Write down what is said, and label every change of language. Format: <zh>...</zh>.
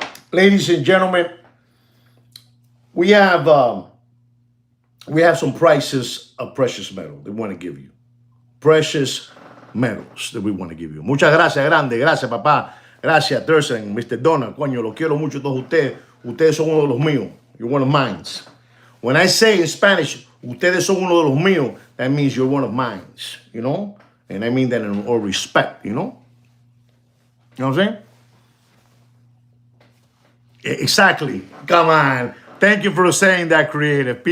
<en>Ladies and gentlemen, we have some prices of precious metal that we want to give you. Precious metals that we want to give you.</en> <es>Muchas gracias, grande. Gracias, papá. Gracias, Thurston, Mr. Donald. Coño, los quiero mucho todos ustedes. Ustedes son uno de los míos.</es> <en>You're one of mine. When I say in Spanish,</en> <es>ustedes son uno de los míos,</es> <en>that means you're one of mine. You know? And I mean that in all respect, you know? You know what I'm saying? Exactly. Come on. Thank you for saying that, creative.</en>